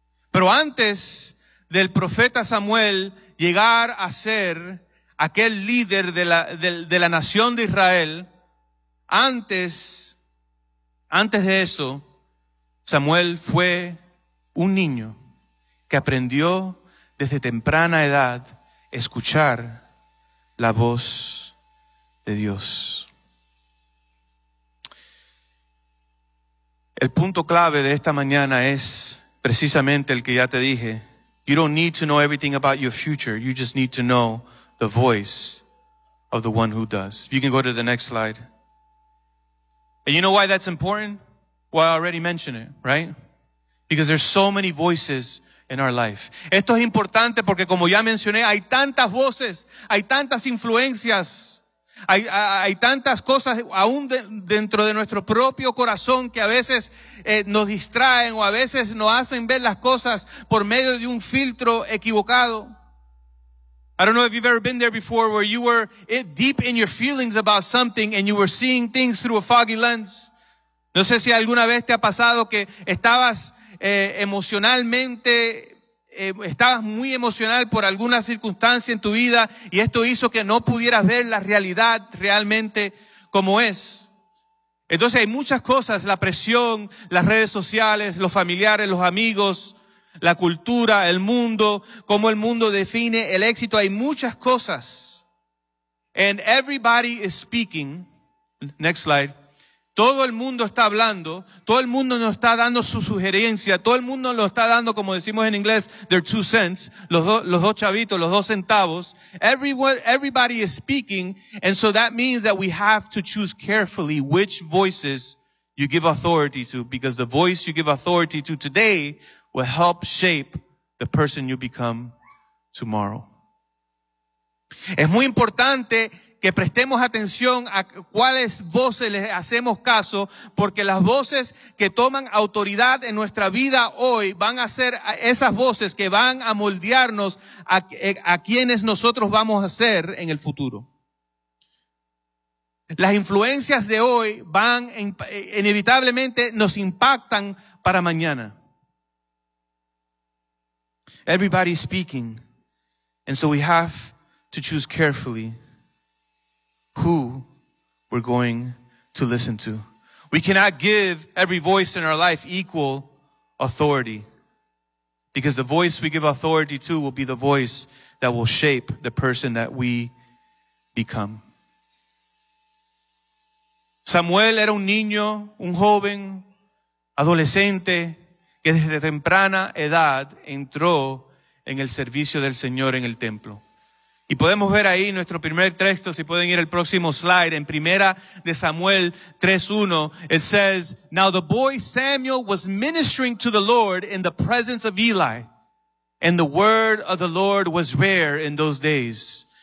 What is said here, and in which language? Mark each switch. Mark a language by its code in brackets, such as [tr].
[es] Pero antes del profeta Samuel llegar a ser aquel líder de la nación de Israel, antes de eso, Samuel fue un niño que aprendió desde temprana edad escuchar la voz de Dios. El punto clave de esta mañana es precisamente el que ya te dije. [en] You don't need to know everything about your future. You just need to know the voice of the one who does. You can go to the next slide. And you know why that's important? Well, I already mentioned it, right? Because there's so many voices in our life. [es] Esto es importante porque, como ya mencioné, hay tantas voces, hay tantas influencias, hay tantas cosas aún dentro de nuestro propio corazón que a veces nos distraen o a veces nos hacen ver las cosas por medio de un filtro equivocado. [en] I don't know if you've ever been there before where you were deep in your feelings about something and you were seeing things through a foggy lens. [es] No sé si alguna vez te ha pasado que estabas estabas muy emocional por alguna circunstancia en tu vida y esto hizo que no pudieras ver la realidad realmente como es. Entonces hay muchas cosas, la presión, las redes sociales, los familiares, los amigos, la cultura, el mundo, cómo el mundo define el éxito. [en] Hay muchas cosas. And everybody is speaking. Next slide. [es] Todo el mundo está hablando. Todo el mundo nos está dando su sugerencia. Todo el mundo lo está dando, como decimos en inglés, their two cents. Los dos chavitos, los dos centavos. Everybody is speaking. [en] And so that means that we have to choose carefully which voices you give authority to. Because the voice you give authority to today will help shape the person you become tomorrow. [es] Es muy importante que prestemos atención a cuáles voces les hacemos caso, porque las voces que toman autoridad en nuestra vida hoy van a ser esas voces que van a moldearnos a quienes nosotros vamos a ser en el futuro. Las influencias de hoy van inevitablemente nos impactan para mañana. [en] Everybody speaking, and so we have to choose carefully who we're going to listen to. We cannot give every voice in our life equal authority, because the voice we give authority to will be the voice that will shape the person that we become. [es] Samuel era un niño, un joven, adolescente, que desde temprana edad entró en el servicio del Señor en el templo. [en] Y podemos ver ahí nuestro primer texto, si pueden ir al próximo slide, en Primera de Samuel 3:1, it says, "Now the boy Samuel was ministering to the Lord in the presence of Eli, and the word of the Lord was rare in those days.